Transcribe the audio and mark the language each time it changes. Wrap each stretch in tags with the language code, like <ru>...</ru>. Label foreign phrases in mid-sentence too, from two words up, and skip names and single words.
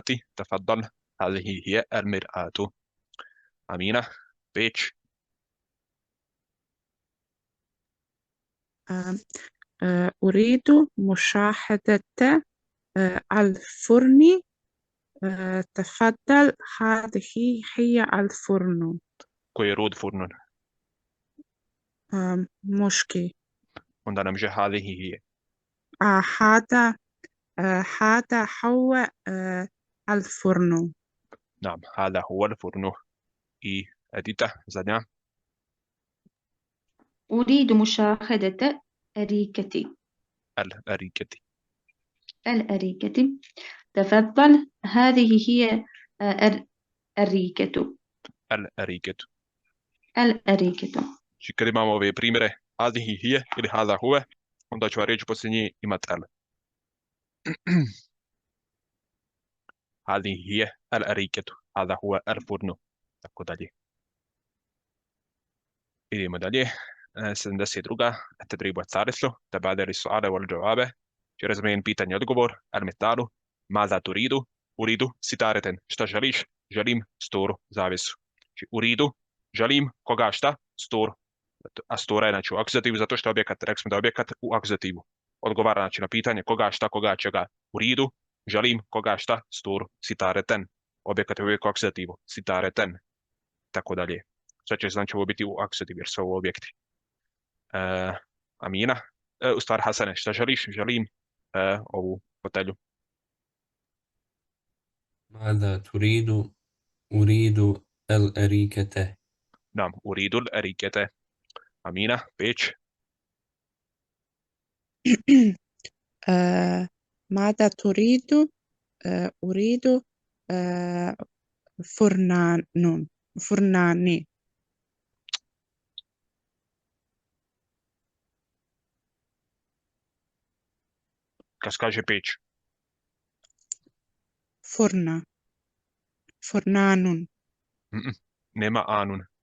<ar>تفضل هذه هي المرآة. أمينة بيتش. أريد مشاهدة الفرن. تفضل هذه هي الفرن.</ar> <bs>Koji je rod furnun?</bs> <ar>مشكي.</ar> <bs>Onda nam že</bs> <ar>هذه هي. هذا هو الفرن. نعم هذا هو الفرن.</ar> <bs>I edita zadnja.</bs> <ar>أريد مشاهدة أريكتي. الأريكة. الأريكة. تفضل هذه هي الأريكة. الأريكة. الأريكة.</ar> <bs>Znači kad imamo ove primjere</bs> <ar>هذه هي</ar> <bs>ili</bs> <ar>هذا هو,</ar> <bs>onda ću reći poslije nje imati el.</bs> <ar>هذه هي الأريكة. هذا هو الفرن.</ar> <bs>Tako dalje. Idemo dalje. 72.</bs> <ar>التدريب الثالث. تبادل السؤال والجواب.</ar> <bs>Razmijen pitanje odgovor.</bs> <ar>المثال. ماذا تريد؟ أريد ستارة.</ar> <bs>Šta želiš? Želim storu, zavesu. Znači uridu, želim koga šta? Storu. A stora je znači u akuzativu zato što je objekat, rekli smo da je objekat u akuzativu. Odgovara znači na pitanje koga šta, koga čega. Uridu, želim koga šta? Storu, sitareten. Objekat je uvijek u akuzativu. Sitareten. Tako dalje. Sad će znači ovo biti u akuzativu jer su ovo objekti. Amina. U stvari Hasane, šta želiš? Želim ovu fotelju.</bs> <ar>ماذا تريد؟ أريد الأريكة. نعم أريد الأريكة. أمينة بيتش. ماذا تريد؟ أريد فرنان.</ar> <bs>Kaže peć. Fornanun. Nema anun.</bs>